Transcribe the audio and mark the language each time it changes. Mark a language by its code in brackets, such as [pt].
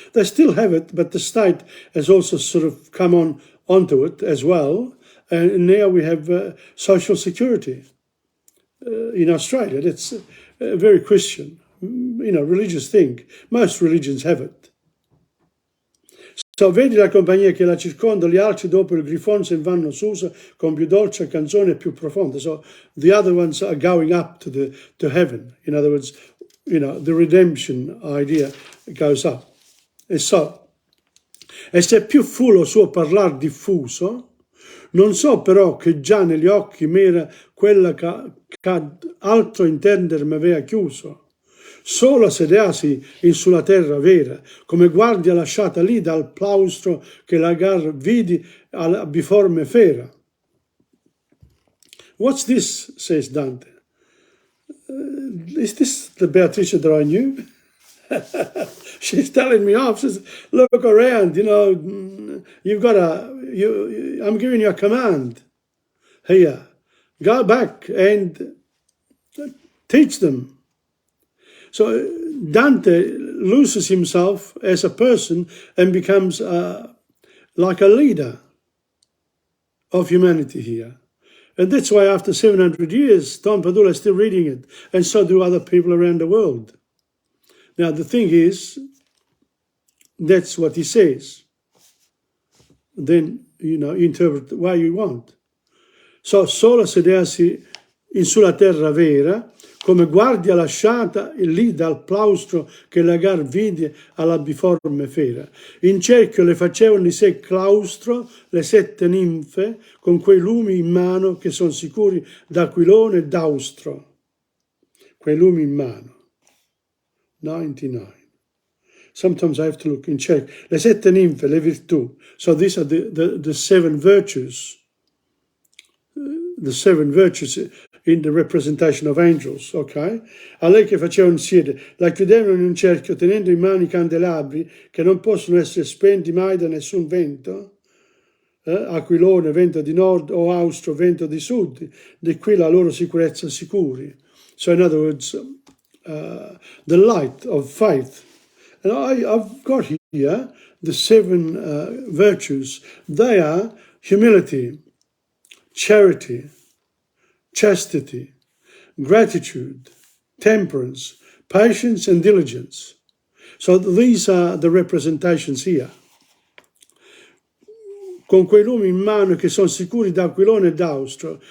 [en] They still have it, but the state has also sort of come onto it as well. And now we have social security in Australia. That's a very Christian, religious thing. Most religions have it. [it] So, vedi la compagnia che la circonda, gli altri dopo il grifone se vanno su con più dolce canzone più profonda. [en] So, the other ones are going up to heaven. In other words, the redemption idea goes up. [it] E se più fu lo suo parlar diffuso, non so però che già negli occhi m'era quella che altro intender m'aveva chiuso. Solo a sedersi in sulla terra vera, come guardia lasciata lì dal plaustro che lagar vidi alla biforme fera. [en] What's this? Says Dante. Is this the Beatrice that I knew? She's telling me off. She says, look around, you've got I'm giving you a command here. Go back and teach them. So Dante loses himself as a person and becomes like a leader of humanity here. And that's why after 700 years, Tom Padula is still reading it, and so do other people around the world. Now, the thing is, that's what he says. Then, interpret the way you want. [it] So, solo sedersi in sulla terra vera, come guardia lasciata lì dal plaustro che lagar vide alla biforme fera. In cerchio le facevano di sé claustro le 7 ninfe con quei lumi in mano che sono sicuri d'aquilone e d'austro. Quei lumi in mano. 99. [en] Sometimes I have to look and check. [it] Le 7 ninfe, le virtù. [en] So these are the 7 virtues. The 7 virtues in the representation of angels, ok? [it] A lei che facevano siede, la chiudevano in un cerchio tenendo in mano i candelabri che non possono essere spenti mai da nessun vento, aquilone, vento di nord, o austro, vento di sud, di qui la loro sicurezza sicuri. [en] So in other words, the light of faith. And I've got here the 7 virtues. They are humility, charity, chastity, gratitude, temperance, patience and diligence. So these are the representations here. [it] Con quei lumi in mano che sono sicuri d'aquilone e d'austro.